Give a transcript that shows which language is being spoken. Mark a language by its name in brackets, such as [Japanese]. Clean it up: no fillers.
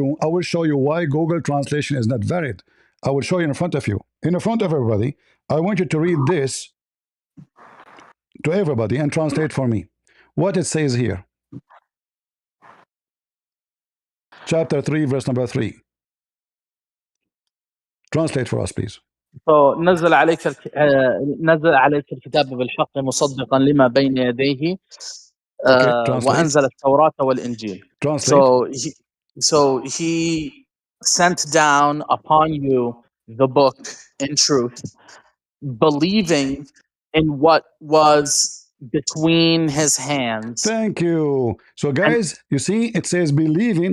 [English] I will show you why Google translation is not valid. I will show you in front of you, in front of everybody. I want you to read this to everybody and translate for me what it says here. Chapter 3, verse number 3. Translate for us, please. [Arabic] نزل عليك نزل عليك الكتاب بالحق مصدقا لما بين يديه [English] Okay, translate. [Arabic] وأنزل التوراة والإنجيل. [English] Translate. So he sent down upon you the book in truth, believing in what was between his hands. Thank you. So, And guys, you see, it says believing.